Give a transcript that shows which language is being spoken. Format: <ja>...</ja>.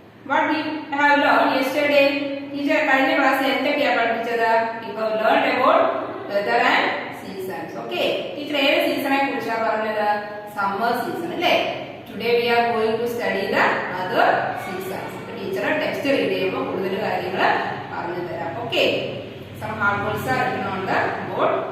<en>What we have learned yesterday?</en> <ml>Teacher കഴിഞ്ഞ ക്ലാസ്സിൽ എന്തൊക്കെയാണ് പഠിപ്പിച്ചത്?</ml> <en>We have learned about weather and seasons. Okay.</en> <ml>Teacher ഏത് സീസണെ കുറിച്ചാണ് പറഞ്ഞത്? Summer season അല്ലേ?</ml> <en>Today we are going to study the other seasons.</en> <ml>Teacher text read ചെയ്യുമ്പോൾ കൂടുതൽ കാര്യങ്ങൾ പറഞ്ഞു തരാം.</ml> <en>Okay. Some hard words are written on the board.</en>